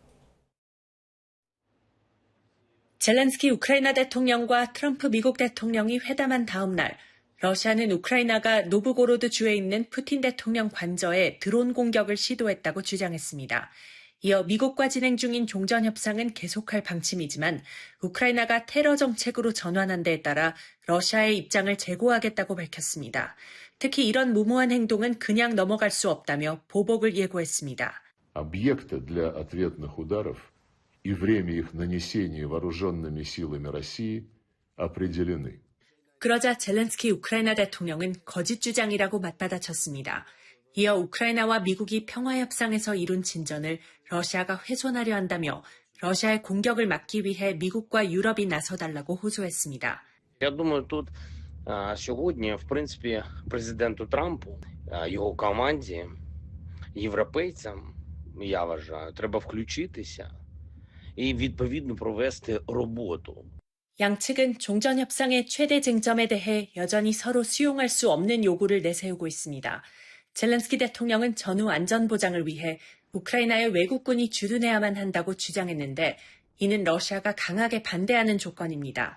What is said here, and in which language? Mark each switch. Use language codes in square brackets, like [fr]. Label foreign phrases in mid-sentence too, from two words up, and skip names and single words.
[ko] 젤렌스키 우크라이나 대통령과 트럼프 미국 대통령이 회담한 다음 날 러시아는 우크라이나가 노브고로드 주에 있는 푸틴 대통령 관저에 드론 공격을 시도했다고 주장했습니다. 이어 미국과 진행 중인 종전 협상은 계속할 방침이지만 우크라이나가 테러 정책으로 전환한 데에 따라 러시아의 입장을 재고하겠다고 밝혔습니다. 특히 이런 무모한 행동은 그냥 넘어갈 수 없다며 보복을 예고했습니다. [ru] Объекты для ответных ударов и время их нанесения вооруженными силами России определены. [ko] 그러자 젤렌스키 우크라이나 대통령은 거짓 주장이라고 맞받아쳤습니다. 이어 우크라이나와 미국이 평화협상에서 이룬 진전을 러시아가 훼손하려 한다며 러시아의 공격을 막기 위해 미국과 유럽이 나서달라고 호소했습니다. [uk] Я думаю, тут сьогодні, в принципі, президенту Трампу, його команді, європейцям, я вважаю, треба включитися і відповідно провести роботу. [ko] 양측은 종전 협상의 최대 쟁점에 대해 여전히 서로 수용할 수 없는 요구를 내세우고 있습니다. 젤렌스키 대통령은 전후 안전 보장을 위해 우크라이나의 외국군이 주둔해야만 한다고 주장했는데 이는 러시아가 강하게 반대하는 조건입니다.